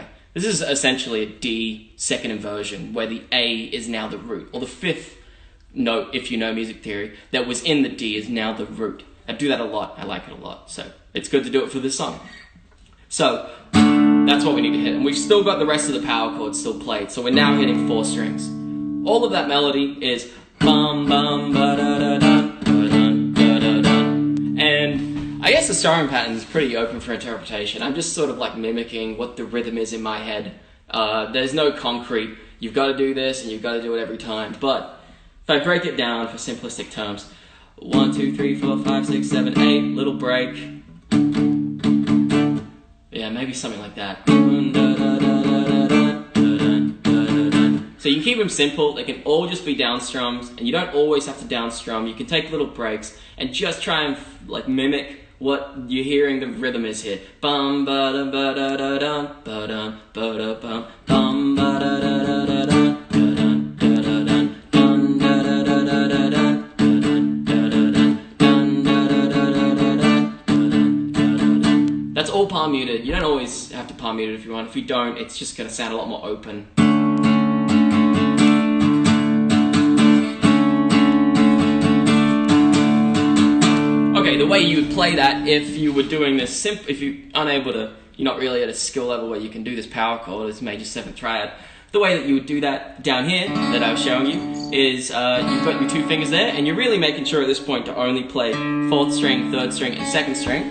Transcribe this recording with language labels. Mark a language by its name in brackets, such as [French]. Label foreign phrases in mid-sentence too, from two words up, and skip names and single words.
[English] This is essentially a D second inversion, where the A is now the root, or the 5th note, if you know music theory, that was in the D is now the root. I do that a lot, I like it a lot, so it's good to do it for this song. So, that's what we need to hit, and we've still got the rest of the power chords still played, so we're now hitting 4 strings. All of that melody is bum bum ba da da dun, ba dun da da dun, and I guess the strumming pattern is pretty open for interpretation. I'm just sort of like mimicking what the rhythm is in my head. There's no concrete, you've got to do this and you've got to do it every time. But if I break it down for simplistic terms, 1, 2, 3, 4, 5, 6, 7, 8, little break. Yeah, maybe something like that. So you can keep them simple, they can all just be down strums, and you don't always have to down strum. You can take little breaks and just try and like mimic what you're hearing the rhythm is here. Bum ba da ba da da dum ba dum ba da bum bum ba da da da da dum da dun da da dun dun da da da da da dun da dun da da dun dun da da da da da dun da da da. That's all palm muted. You don't always have to palm mute it if you want. If you don't, it's just going to sound a lot more open. Okay, the way you would play that if you were doing this, if you're not really at a skill level where you can do this power chord, this major 7th triad, the way that you would do that down here, that I was showing you, is you've got your 2 fingers there, and you're really making sure at this point to only play 4th string, 3rd string, and 2nd string.